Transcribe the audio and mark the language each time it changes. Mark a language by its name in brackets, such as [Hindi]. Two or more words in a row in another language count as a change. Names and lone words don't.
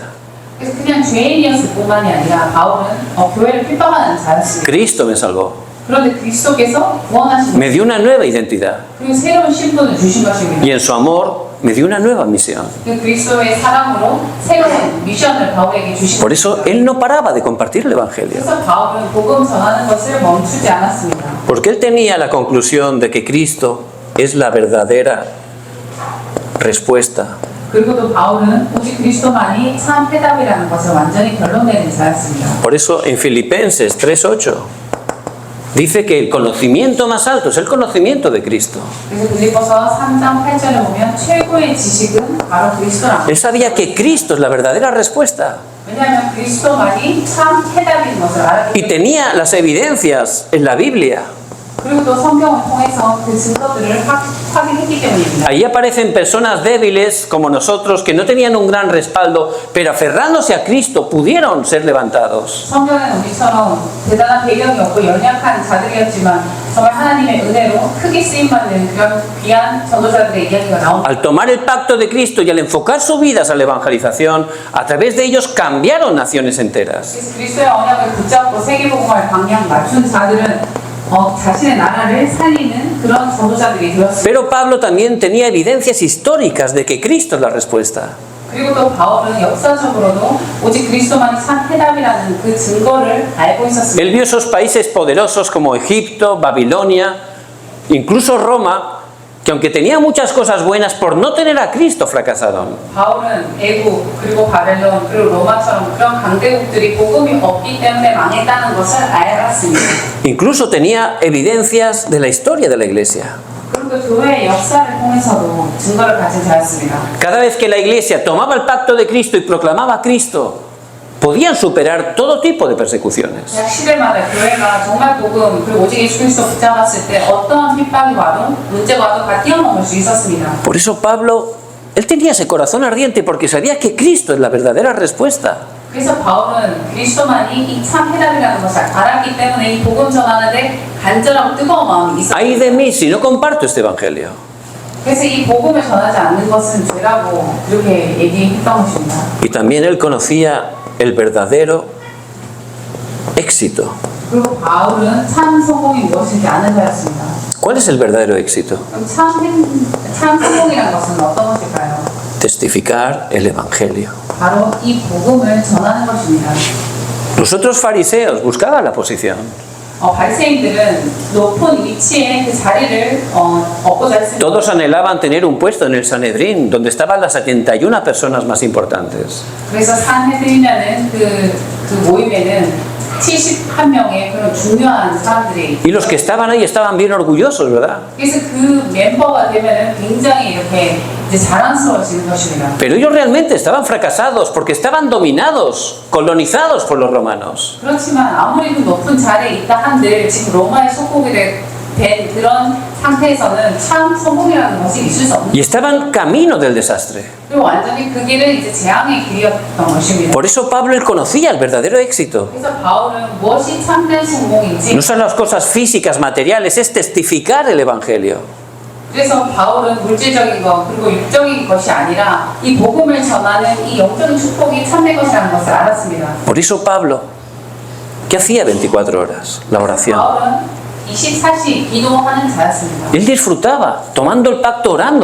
[Korean] 그래서 그냥 죄인이었을 뿐만이 아니라 바울은 교회를 핍박하는 자였습니다. [Spanish] Cristo me salvó. [Korean] 그런데 그리스도께서 구원하신 [Spanish] Me dio una nueva identidad. [Korean] 그리고 새로운 신분을 주신 것입니다. [Spanish] Y en su amor me dio una nueva misión. [Korean] 그 그리스도의 사랑으로 새로운 미션을 바울에게 주신 [Spanish] Por eso [Korean] 것입니다. [Spanish] él no paraba de compartir el Evangelio. [Korean] 그래서 바울은 복음 전하는 것을 멈추지 않았습니다. [Spanish] Porque él tenía la conclusión de que Cristo es la verdadera respuesta. [Korean] 그리고 또 바울은 오직 그리스도만이 참 해답이라는 것을 완전히 결론내는 자였습니다. [Spanish] Por eso en Filipenses 3:8 dice que el conocimiento más alto es el conocimiento de Cristo. [Korean] 그래서 빌립보서 3장 8절에 보면 최고의 지식은 바로 그리스도랍니다. [Spanish] Él sabía que Cristo es la verdadera respuesta. [Korean] 왜냐하면 그리스도만이 참 해답인 것을 알았기 [Spanish] Y [Korean] 때문에 [Spanish] tenía las evidencias en la Biblia. [Korean] 그리고 또 성경을 통해서 그 증거들을 확인했기 때문입니다. [Spanish] Ahí aparecen personas débiles como nosotros que no tenían un gran respaldo, pero aferrándose a Cristo pudieron ser levantados. [Korean] 성경에는 우리처럼 대단한 배경이 없고 연약한 자들이었지만 정말 하나님의 은혜로 크게 쓰임받는 그런 귀한 전도자들의 이야기가 나옵니다. [Spanish] Al tomar el pacto de Cristo y al enfocar sus vidas a la evangelización, a través de ellos cambiaron naciones enteras. [Korean] 그래서 그리스도의 언약을 붙잡고 세계복음을 방향 맞춘 자들은 자신의 나라를 살리는 그런 전도자들이 되었습니다. [Spanish] Pero Pablo también tenía evidencias históricas de que Cristo es la respuesta. [Korean] 그리고 또 바울은 역사적으로도 오직 그리스도만이 참 해답이라는 그 증거를 알고 있었습니다. [Spanish] Él vio esos países poderosos como Egipto, Babilonia, incluso Roma, que aunque tenía muchas cosas buenas, por no tener a Cristo fracasaron. [Korean] 바울은 애국 그리고 바벨론 그리고 로마처럼 그런 강대국들이 복음이 없기 때문에 망했다는 것을 알았습니다. [Spanish] Incluso tenía evidencias de la historia de la iglesia. [Korean] 그리고 교회의 역사를 통해서도 증거를 가진 자였습니다. [Spanish] Cada vez que la iglesia tomaba el pacto de Cristo y proclamaba a Cristo, podían superar todo tipo de persecuciones. [Korean] 각 시대마다 교회가 정말 복음 그리고 오직 예수 그리스도 붙잡았을 때 어떠한 핍박이 와도 문제가 와도 다 뛰어넘을 수 있었습니다. [Spanish] Por eso Pablo, él tenía ese corazón ardiente porque sabía que Cristo es la verdadera respuesta. [Korean] 그래서 바울은 그리스도만이 이 참 해답이라는 것을 알았기 때문에 이 복음 전하는데 간절하고 뜨거운 마음이 있었습니다. [Spanish] Ay de mí si no comparto este evangelio. [Korean] 그래서 이 복음을 전하지 않는 것은 죄라고 그렇게 얘기했던 것입니다. [Spanish] Y también él conocía el verdadero éxito. [Korean] 그리고 바울은 참 성공이 무엇인지 아는 자였습니다. [Spanish] ¿Cuál es el verdadero éxito? [Korean] 그럼 참 성공이란 것은 어떤 것일까요? [Spanish] Testificar el evangelio. [Korean] 바로 이 복음을 전하는 것입니다. [Spanish] Los otros fariseos buscaban la posición. [Korean] 바리새인들은 높은 위치에 그 자리를 얻고자 했습니다. [Spanish] Todos anhelaban tener un puesto en el Sanedrín, donde estaban las 71 personas más importantes. [Korean] 그래서 산헤드린이라는 그 모임에는 71명의 그런 중요한 사람들이 [Spanish] Y los que estaban ahí estaban bien orgullosos, ¿verdad? [Korean] 그래서 그 멤버가 되면은 굉장히 이렇게 이제 자랑스러워지는 것입니다. [Spanish] Pero ellos realmente estaban fracasados porque estaban dominados, colonizados por los romanos. [Korean] 그렇지만 아무리 그 높은 자리에 있다 한들 지금 로마의 속국이 된 그런 상태에서는 참 성공이라는 것이 있을 수 없는. [Spanish] Y estaban camino del desastre. [Korean] 그리고 완전히 그 길은 이제 재앙의 길이었던 것입니다. [Spanish] Por eso Pablo él conocía el verdadero éxito. [Korean] 그래서 바울은 무엇이 참된 성공인지, [Spanish] No son las cosas físicas, materiales, es testificar el Evangelio. [Korean] 그래서 바울은 물질적인 것 그리고 육적인 것이 아니라 이 복음을 전하는 이 영적인 축복이 참된 것이라는 것을 알았습니다. [Spanish] Por eso Pablo, ¿qué hacía 24 horas? La oración. [Korean] 바울은 24시 기도하는 자였습니다. [Spanish] Él disfrutaba, tomando el pacto, orando